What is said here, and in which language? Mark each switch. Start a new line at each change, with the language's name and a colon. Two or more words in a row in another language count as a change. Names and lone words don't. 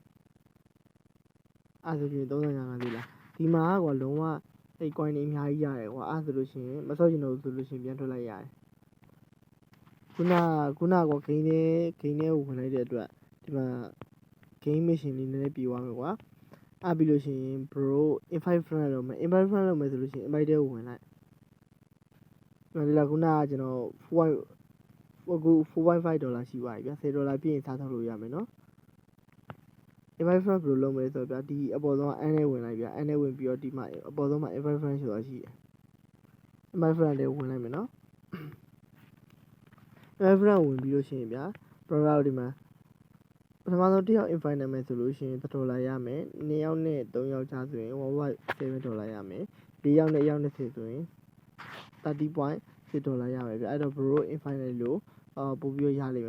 Burmese: အဲ့ဆိုရင်35ငါပြီလားဒီမှာကွာလုံးဝအဲ့ coin တွေအများကြီးရတယ်ကွာအဲ့ဆိုလို့ရှိရင်မဆော့ချင်တော့ဆိုလို့ရှိရင်ပြန်ထွက်လိုက်ရတယ်ခုနကွာ game ထဲကိုဝင်လိုက်တဲ့အတွက်ဒီမှာ
English: game mission
Burmese: လေးနည်းနည်းပြေသွားမယ်ကွာအဲ့ပြီးလို့ရှိရင်
English: bro invite friend
Burmese: လုပ်မယ်
English: invite friend
Burmese: လုပ်မယ်ဆိုလို့ရှိရင် invite ထဲကိုဝင်လိုက်ဒီလားခုနကကျွန်တော် $4.5 ရှိသွားပြီဗျာ$10ပြည့်ရင်စားထုတ်လို့ရမယ်နော်
English: invite friend
Burmese: ဘယ်လိုလုပ်မလဲဆိုတော့ဗျာဒီအပေါ်ဆုံးက and နဲ့ဝင်လိုက်ဗျာ and နဲ့ဝင်ပြီးတော့ဒီမှာအပေါ်ဆုံးမှာ
English: invite friend
Burmese: ဆိုတာရှိတယ်
English: invite friend
Burmese: တွေဝင်လိုက်မယ်နော်
English: invite friend
Burmese: ဝင်ပြီးလို့ရှိရင်ဗျာ brother ဒီမှာပထမဆုံးတစ်ယောက် invite နာမည်ဆိုလို့ရှိရင်$1ရမယ်2ယောက်နဲ့3ယောက်ချဆိုရင်$1.7ရမယ်4ယောက်နဲ့1ယောက်20ဆိုရင်$30.6ရမယ်ဗျအဲ့တော့
English: bro invite
Burmese: လိုက်လို့ပို့ပြီးရလိမ့်